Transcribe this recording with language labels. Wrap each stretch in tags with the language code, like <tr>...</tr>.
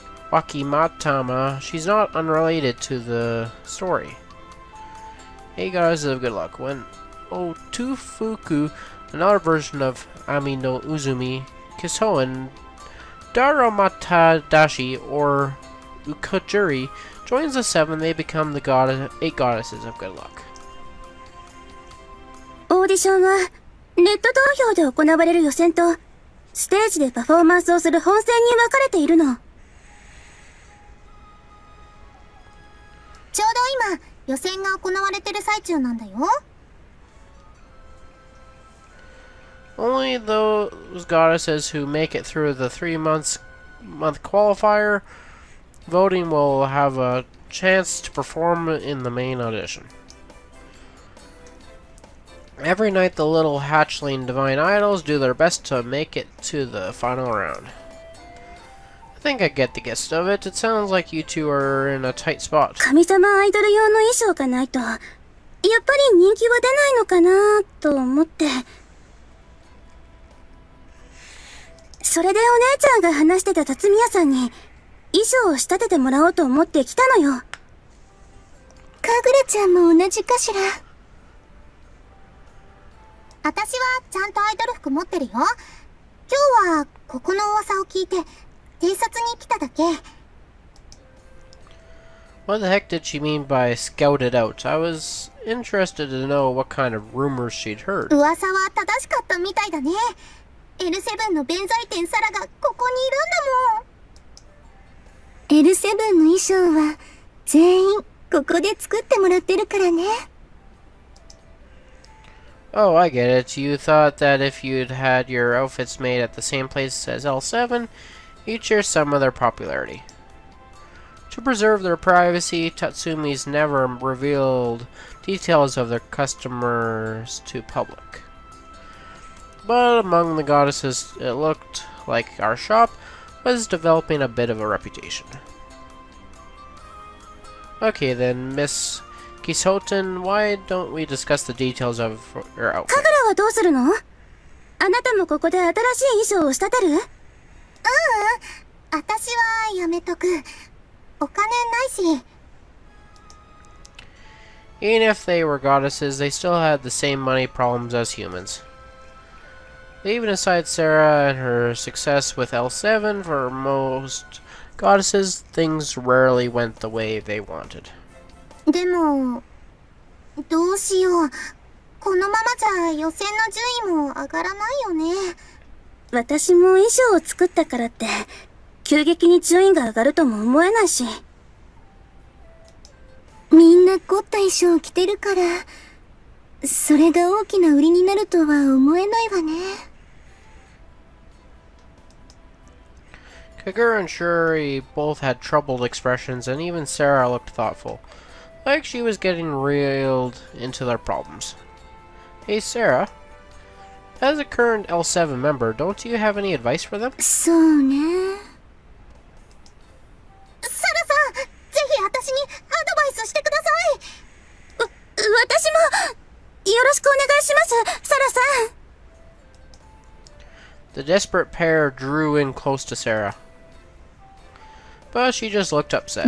<en>Wakimatama, she's not unrelated to the story. 8 goddesses of good luck. When Otufuku, another version of Ami no Uzumi, Kisoen, Darumatadashi, or Ukajuri, joins the 7. They become the 8 goddesses of good luck.</en> <ja>オーディションはネット投票で行われる予選とステージでパフォーマンスをする本戦に分かれているの。ちょうど今予選が行われてる最中なんだよ。</ja> <en>Only those goddesses who make it through the 3-month qualifier voting will have a chance to perform in the main audition. Every night the little hatchling divine idols do their best to make it to the final round. I think I get the gist of it. It sounds like you two are in a tight spot.</en> <ja>神様アイドル用の衣装がないとやっぱり人気は出ないのかなと思って。それでお姉ちゃんが話してた辰巳屋さんに衣装を仕立ててもらおうと思って来たのよ。かぐらちゃんも同じかしら。私はちゃんとアイドル服持ってるよ。今日はここの噂を聞いて偵察に来ただけ。</ja> <en>What the heck did she mean by scouted out? I was interested to know what kind of rumors she'd heard.</en> <ja>噂は正しかったみたいだね。L7 の弁財天サラがここにいるんだもん。 L7 の衣装は全員ここで作ってもらってるからね。</ja> <en>Oh, I get it. You thought that if you'd had your outfits made at the same place as L7, you'd share some of their popularity. To preserve their privacy, Tatsumi's never revealed details of their customers to public. But among the goddesses, it looked like our shop was developing a bit of a reputation. Okay then, Miss Kisoten, why don't we discuss the details of your outfit?</en> <ja>かぐらはどうするの？あなたもここで新しい衣装を仕立てる？私はやめとく。お金ないし。</ja> <en>Even if they were goddesses, they still had the same money problems as humans. Even aside Sarah and her success with L7, for most goddesses, things rarely went the way they wanted.</en> <ja>でも、どうしよう。このままじゃ予選の順位も上がらないよね。私も衣装を作ったからって、急激に順位が上がるとも思えないし。みんな凝った衣装を着てるから、それが大きな売りになるとは思えないわね。</ja> <en>Kagura and Shuri both had troubled expressions, and even Sarah looked thoughtful, like she was getting reeled into their problems. Hey Sarah, as a current L7 member, don't you have any advice for them?</en> <ja>そうね。サラさん、ぜひ私にアドバイスしてください。私もよろしくお願いします、サラさん。</ja> <en>The desperate pair drew in close to Sarah, but she just looked upset.</en>